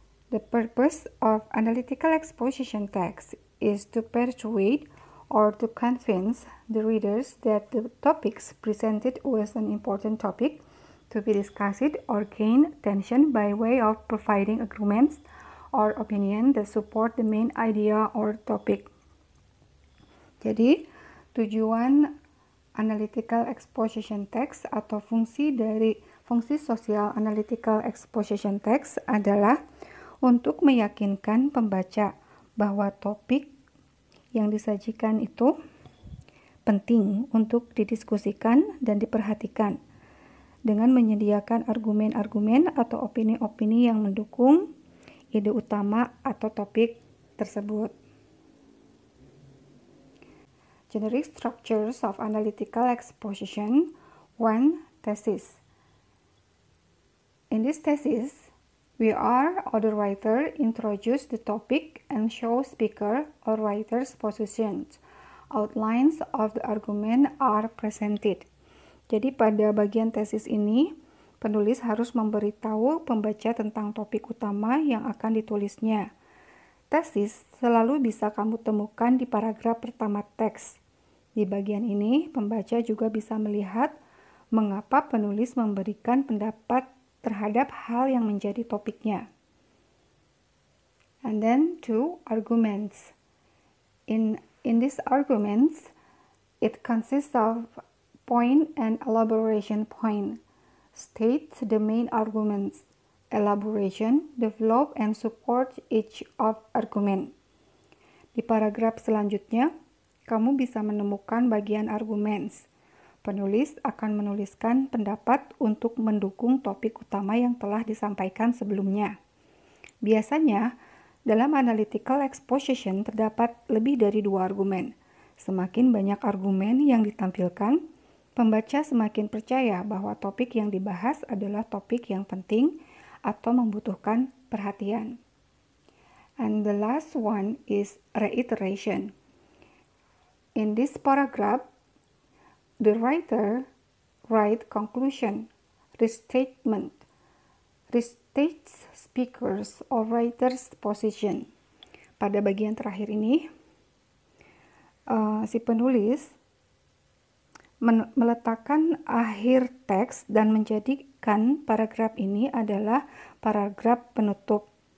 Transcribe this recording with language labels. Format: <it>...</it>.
<en>The purpose of analytical exposition text is to persuade or to convince the readers that the topics presented was an important topic to be discussed or gain attention by way of providing arguments or opinion that support the main idea or topic.</en> <id>Jadi, tujuan analytical exposition text atau fungsi sosial analytical exposition text adalah untuk meyakinkan pembaca bahwa topik yang disajikan itu penting untuk didiskusikan dan diperhatikan dengan menyediakan argumen-argumen atau opini-opini yang mendukung ide utama atau topik tersebut.</id> <en>Generic structures of analytical exposition. 1. Thesis. In this thesis, we or the writer introduce the topic and show speaker or writer's positions. Outlines of the argument are presented.</en> <id>Jadi pada bagian tesis ini, penulis harus memberitahu pembaca tentang topik utama yang akan ditulisnya. Tesis selalu bisa kamu temukan di paragraf pertama teks. Di bagian ini, pembaca juga bisa melihat mengapa penulis memberikan pendapat terhadap hal yang menjadi topiknya.</id> <en>And then 2. Arguments. In these arguments, it consists of point and elaboration point. States the main arguments. Elaboration, develop and support each of argument.</en> <id>Di paragraf selanjutnya, kamu bisa menemukan bagian arguments. Penulis akan menuliskan pendapat untuk mendukung topik utama yang telah disampaikan sebelumnya. Biasanya, dalam analytical exposition terdapat lebih dari 2 argumen. Semakin banyak argumen yang ditampilkan, pembaca semakin percaya bahwa topik yang dibahas adalah topik yang penting atau membutuhkan perhatian.</id> <en>And the last one is reiteration. In this paragraph, the writer write conclusion, restatement, restates speakers or writer's position.</en> <id>Pada bagian terakhir ini, si penulis meletakkan akhir teks dan menjadikan paragraf ini adalah paragraf penutup.</id>